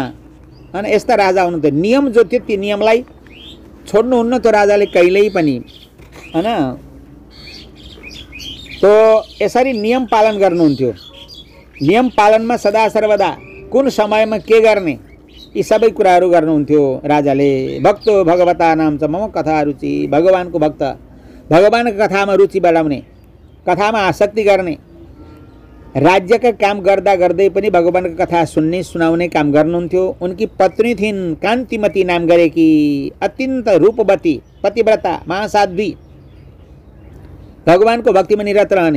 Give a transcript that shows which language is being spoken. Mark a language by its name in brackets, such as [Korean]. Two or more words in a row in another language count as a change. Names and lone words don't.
[Nepali] अनि यस्ता राजा हुनुहुन्थ्यो। नियम जो थियो त्यो नियमलाई छोड्नुहुन्न त्यो राजाले कहिल्यै पनि, हैन। तो यसरी नियम पालन गर्नुहुन्थ्यो। नियम पालनमा सदा सर्वदा कुन समयमा के गर्ने यी सबै कुराहरू गर्नुहुन्थ्यो राजाले। [Sanskrit] भक्तो भगवता नाम च मम कथा रुचि, [Nepali] भगवानको भक्त, भगवानको कथामा रुचि बढाउने, कथामा आसक्ति गर्ने, राज्यका काम गर्दा गर्दै पनि भगवानको कथा सुन्ने सुनाउने काम गर्नुहुन्थ्यो। उनकी पत्नी थिइन् कान्तिमती नाम गरेकी, अत्यन्त रूपवती, पतिव्रता, महासाध्वी, भगवानको भक्तिमा निरत रहने।